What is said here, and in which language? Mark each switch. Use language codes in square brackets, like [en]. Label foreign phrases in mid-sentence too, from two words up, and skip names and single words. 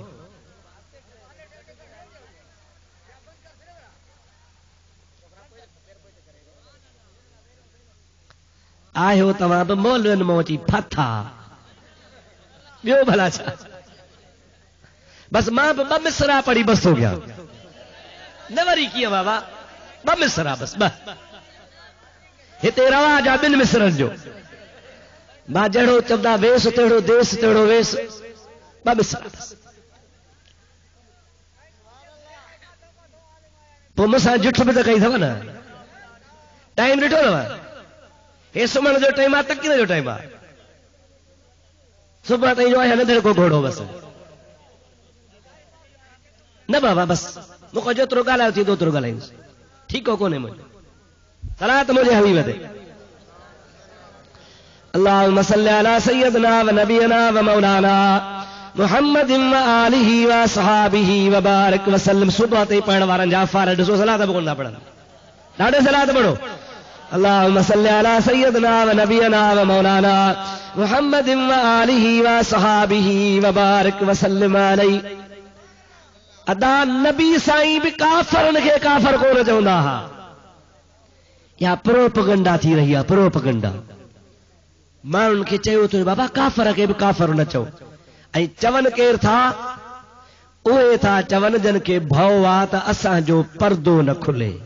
[sd] आहियो तव्हां बि मौलवियुनि मां अची फथा, ॿियो भला छा? बस मां बि 2 मिसरा पढ़ी बस [hi] हो गया, [sd] न वरी कीअं बाबा, 2 मिसरा बस। हिते रवाज आहे 2 मिसरनि जो। मां जहिड़ो चवंदा वेस तहिड़ो देस तहिड़ो वेस, 2 मिसरा बस। पोइ मूंसां जुठ बि त कई अथव न। टाइम ॾिठो अथव, हे सुम्हण जो टाइम आहे, तकीर जो टाइम आहे, सुबुह ताईं जो आहे न को घोड़ो बस। न बाबा बस मूंखां जेतिरो ॻाल्हायो थी ओतिरो ॻाल्हाईंदुसि, ठीकु हो कोन्हे मुंहिंजो। सलात मुंहिंजे हबीब ते। [ar] اللهم صل على سيدنا ونبينا ومولانا محمد وآله وصحبه وبارك وسلم. [sd] सुबह ते पढ़ण वारनि जा फार ॾिसो सलात बि कोन था पढ़नि, ॾाढे सलात पढ़ो। [ar] اللهم صل على سيدنا ونبينا ومولانا محمد وآله وصحبه وبارك وسلم عليه. [sd] अदा नबी साईं बि काफ़रनि खे काफ़र कोन चवंदा हुआ। या प्रोपगंडा थी रही आहे, प्रोपगंडा। माण्हुनि खे चयो थो बाबा काफ़र खे बि काफ़र न चओ, ऐं चवनि केरु था? उहे था चवनि जन खे भउ आहे त असांजो पर्दो न खुले।